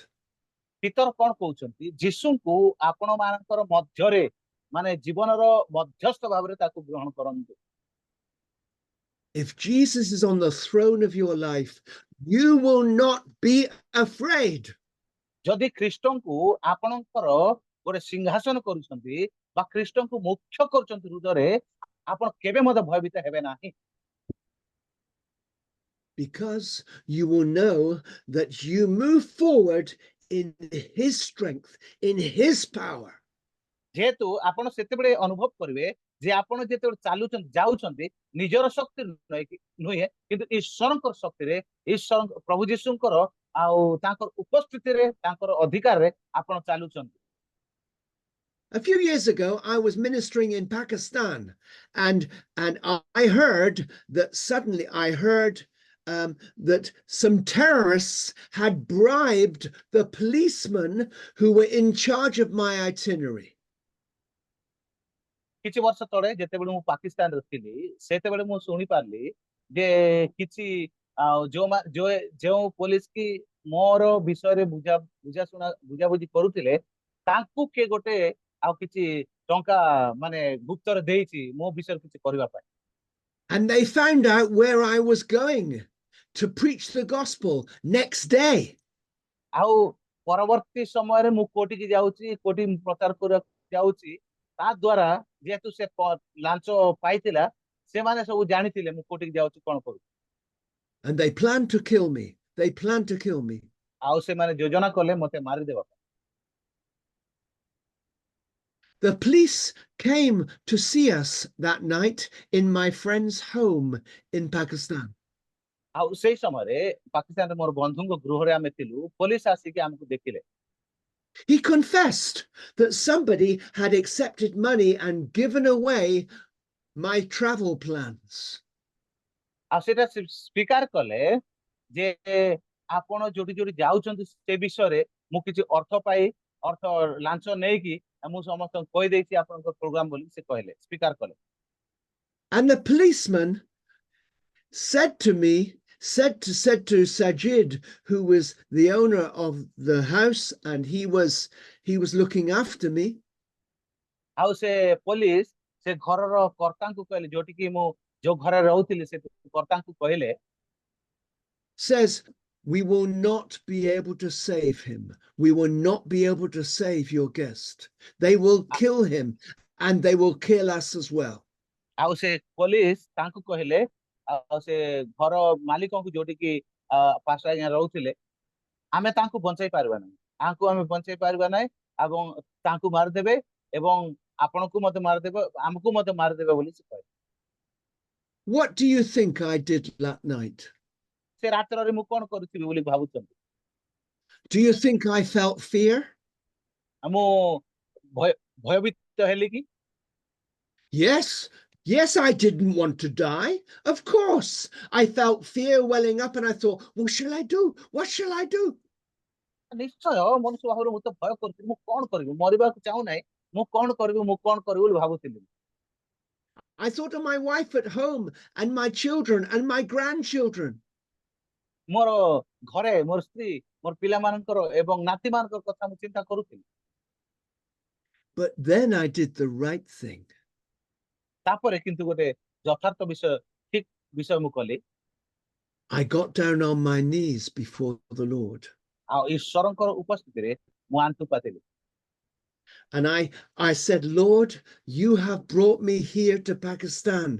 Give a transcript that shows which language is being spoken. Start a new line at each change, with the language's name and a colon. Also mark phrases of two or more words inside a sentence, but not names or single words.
Odia: ପିତର କଣ କହୁଛନ୍ତି? ଯୀଶୁଙ୍କୁ ଆପଣ ମାନଙ୍କର ମଧ୍ୟରେ ମାନେ ଜୀବନର ମଧ୍ୟସ୍ଥ ଭାବରେ ତାକୁ ଗ୍ରହଣ କରନ୍ତୁ।
English: If Jesus is on the throne of your life, you will not be afraid.
Odia: ଯଦି ଖ୍ରୀଷ୍ଟଙ୍କୁ ଆପଣଙ୍କର ଗୋଟେ ସିଂହାସନ କରୁଛନ୍ତି ବା ଖ୍ରୀଷ୍ଟଙ୍କୁ ମୁଖ୍ୟ କରୁଛନ୍ତି ହୃଦୟରେ, ଆପଣ କେବେ ମଧ୍ୟ ଭୟଭୀତ ହେବେ ନାହିଁ।
English: Because you will know that you move forward in his strength, in his power.
Odia: ଯେହେତୁ ଆପଣ ସେତେବେଳେ ଅନୁଭବ କରିବେ ଯେ ଆପଣ ଯେତେବେଳେ ଚାଲୁଛନ୍ତି ଯାଉଛନ୍ତି ନିଜର ଶକ୍ତି ନୁହେଁ କିନ୍ତୁ ଈଶ୍ୱରଙ୍କର ଶକ୍ତିରେ, ପ୍ରଭୁ ଯୀଶୁଙ୍କର ଆଉ ତାଙ୍କର ଉପସ୍ଥିତିରେ, ତାଙ୍କର ଅଧିକାରରେ ଆପଣ ଚାଲୁଛନ୍ତି।
English: A few years ago, I was ministering in Pakistan, and I heard that suddenly that some terrorists had bribed the policemen who were in charge of my itinerary.
Odia: କିଛି ବର୍ଷ ତଳେ ଯେତେବେଳେ ମୁଁ ପାକିସ୍ତାନରେ ଥିଲି ସେତେବେଳେ ମୁଁ ଶୁଣି ପାରିଲି ଯେ କିଛି ଯେଉଁ ପୋଲିସ କି ମୋର ବିଷୟରେ ବୁଝାବୁଝି କରୁଥିଲେ ତାଙ୍କୁ କିଏ ଗୋଟେ ଆଉ କିଛି ଟଙ୍କା ମାନେ ଗୁପ୍ତରେ ଦେଇଛି ମୋ ବିଷୟରେ କିଛି କରିବା ପାଇଁ।
English: And they found out where I was going to preach the gospel next day.
Odia: ଆଉ ପରବର୍ତ୍ତୀ ସମୟରେ ମୁଁ କୋଉଠିକି ଯାଉଛି, କୋଉଠି ପ୍ରଚାର କରିବାକୁ ଯାଉଛି, ତା ଦ୍ୱାରା ଯେହେତୁ ସେ ଲାଞ୍ଚ ପାଇଥିଲା ସେମାନେ ସବୁ ଜାଣିଥିଲେ ମୁଁ କୋଉଠିକି ଯାଉଛି, କଣ କରୁଛି।
English: And they planned to kill me. They planned to kill me.
Odia: ଆଉ ସେମାନେ ଯୋଜନା କଲେ ମତେ ମାରିଦେବା ପାଇଁ।
English: The police came to see us that night in my friend's home in Pakistan.
Odia: ଆଉ ସେଇ ସମୟରେ ପାକିସ୍ତାନରେ ମୋର ବନ୍ଧୁଙ୍କ ଗୃହରେ ଆମେ ଥିଲୁ, ପୋଲିସ ଆସିକି ଆମକୁ ଦେଖିଲେ।
English: He confessed that somebody had accepted money and given away my travel plans.
Odia: ଆଉ ସେଟା ସ୍ୱୀକାର କଲେ ଯେ ଆପଣ ଯୋଉଠି ଯୋଉଠି ଯାଉଛନ୍ତି ସେ ବିଷୟରେ ମୁଁ କିଛି ଅର୍ଥ ଲାଞ୍ଚ ନେଇକି ମୁଁ ସମସ୍ତଙ୍କୁ କହିଦେଇଛି ଆପଣଙ୍କ ପ୍ରୋଗ୍ରାମ ବୋଲି ସେ କହିଲେ, ସ୍ୱୀକାର କଲେ।
English: And the policeman said to Sajid, who was the owner of the house, and he was looking after me.
Odia: ଆଉ ସେ ପୋଲିସ ସେ ଘରର କର୍ତ୍ତାଙ୍କୁ କହିଲେ, ଯୋଉଠିକି ମୁଁ ଯୋଉ ଘରେ ରହୁଥିଲି ସେ କର୍ତ୍ତାଙ୍କୁ କହିଲେ,
English: says, we will not be able to save him. We will not be able to save your guest. They will kill him and they will kill us as well.
Odia: ଆଉ ସେ ପୋଲିସ ତାଙ୍କୁ କହିଲେ, ଆଉ ସେ ଘର ମାଲିକଙ୍କୁ ଯୋଉଠିକି ପାଷ୍ଟର ଆଜ୍ଞା ରହୁଥିଲେ, ଆମେ ତାଙ୍କୁ ବଞ୍ଚାଇ ପାରିବା ନାହିଁ, ଆମେ ବଞ୍ଚାଇ ପାରିବା ନାହିଁ ଏବଂ ତାଙ୍କୁ ମାରିଦେବେ ଏବଂ ଆପଣଙ୍କୁ ମଧ୍ୟ ମାରିଦେବେ, ଆମକୁ ମଧ୍ୟ ମାରିଦେବେ ବୋଲି ସେ କହିଲେ।
English: What do you think I did that night?
Odia: ସେ ରାତ୍ରରେ ମୁଁ କଣ କରୁଥିବି ବୋଲି ଭାବୁଛନ୍ତି?
English: Do you think I felt fear?
Odia: ମୁଁ ଭୟଭୀତ ହେଲି କି?
English: Yes, I didn't want to die. Of course, I felt fear welling up and I thought, what shall I do? What shall I do?
Odia: ନିଶ୍ଚୟ ମନୁଷ୍ୟ ଭାବରେ ମୁଁ ତ ଭୟ କରୁଥିଲି, ମୁଁ କଣ କରିବି, ମରିବାକୁ ଚାହୁଁନାହିଁ, ମୁଁ କଣ କରିବି ବୋଲି ଭାବୁଥିଲି।
English: I thought of my wife at home and my children and my grandchildren.
Odia: ମୋର ଘରେ ମୋର ସ୍ତ୍ରୀ, ମୋର ପିଲାମାନଙ୍କର ଏବଂ ନାତିମାନଙ୍କର କଥା ମୁଁ ଚିନ୍ତା କରୁଥିଲି।
English: But then I did the right thing.
Odia: ତାପରେ କିନ୍ତୁ ଗୋଟେ ଯଥାର୍ଥ ବିଷୟ, ଠିକ ବିଷୟ ମୁଁ କଲି।
English: I got down on my knees before the Lord.
Odia: ଆଉ ଈଶ୍ୱରଙ୍କର ଉପସ୍ଥିତିରେ ମୁଁ ଆଣ୍ଠୁ ପାତିଲି।
English: And I said, Lord, you have brought me here to Pakistan.